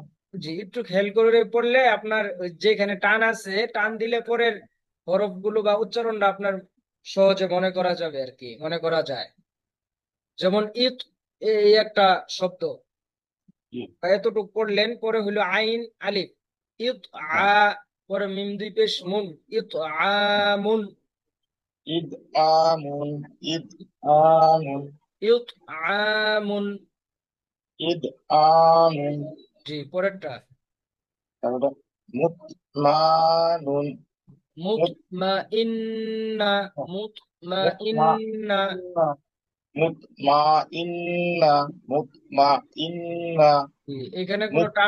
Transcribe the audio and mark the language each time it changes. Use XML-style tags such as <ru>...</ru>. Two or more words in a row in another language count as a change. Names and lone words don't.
<bn>জি একটু খেয়াল করে পড়লে আপনার ওই যেখানে টান আছে, টান দিলে পরের হরফ গুলো বা উচ্চারণটা আপনার সহজে মনে করা যাবে আর কি, মনে করা যায়। যেমন এই একটা শব্দ, এতটুকু পড়লেন, পরে হলো আইন আলিফ, ইত আ, পরে মিম দুই পেশ মুন, ইত আমুন, ইদআমুন ইদআমুন ইত আমুন। ইদআমুন। জি, পরেরটা তারপরে মুতমানুন মুতমাইন্না, মুতমাইন্না। মুতমাইন্না মুতমাইন্না। এখানে কোনো টান</bn>